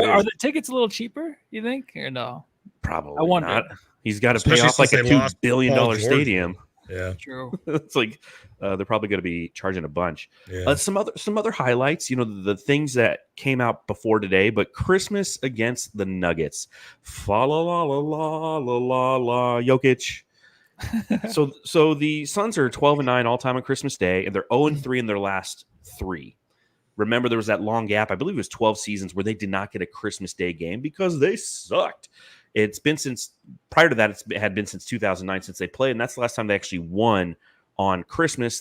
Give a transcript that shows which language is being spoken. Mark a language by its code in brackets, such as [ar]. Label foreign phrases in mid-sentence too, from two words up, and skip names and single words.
[en] Are the tickets a little cheaper, you think, or no? Probably I wonder. not. He's got to pay off like a $2 billion stadium. Yeah, True. It's like they're probably going to be charging a bunch. Yeah. Some other highlights, the things that came out before today, but Christmas against the Nuggets. Fa la la la la la la la Jokic. So the Suns are 12-9 all time on Christmas Day, and they're 0-3 in their last 3. Remember, there was that long gap. I believe it was 12 seasons where they did not get a Christmas Day game because they sucked. It's been prior to that, it had been since 2009 since they played, and that's the last time they actually won on Christmas.